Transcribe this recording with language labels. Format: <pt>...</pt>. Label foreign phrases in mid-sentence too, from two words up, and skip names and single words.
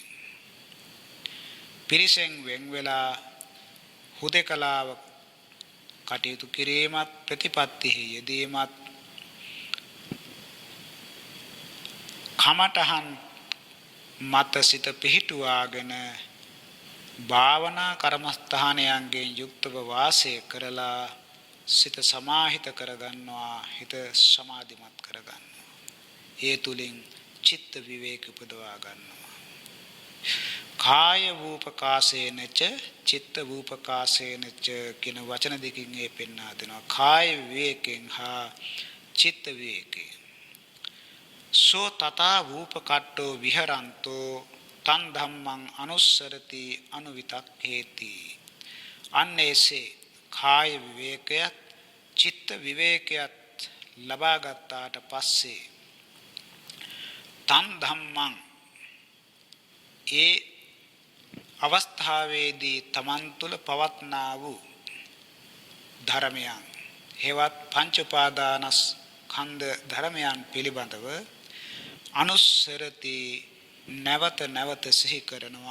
<si>පිරිසෙන් වෙන් වෙලා හුදකලාව කටයුතු කිරීමත්, ප්‍රතිපත්තිෙහි යෙදීමත්, කමඨහන් මත සිත පිහිටුවාගෙන භාවනා කර්මස්ථානයන්ගෙන් යුක්තව වාසය කරලා සිත සමාහිත කරගන්නවා, හිත සමාධිමත් කරගන්නවා. ඒ තුලින් චිත්ත විවේක උපදවා ගන්නවා.</si> <pi>කාය වූපකාසේනච චිත්ත වූපකාසේනච</pi> <si>කියන වචන දෙකකින් ඒ පෙන්වා දෙනවා. කාය විවේකයෙන් හා චිත්ත විවේකයෙන්.</si> <pi>සෝ තථා වූපකට්ටෝ විහරන්තෝ තන් ධම්මං අනුස්සරති අනුවිතක්ඛේති.</pi> <si>අන්නේසේ කාය විවේකයත් චිත්ත විවේකයත් ලබා ගත්තාට පස්සේ</si> <pi>තන් ධම්මං</pi> <si>ඒ අවස්ථාවේදී තමන් තුළ පවත්නා වූ ධර්මයන් හේවත් පංච උපාදානස්කන්ධ ධර්මයන් පිළිබඳව අනුස්සරති නැවත නැවත සිහි කරනවා.</si>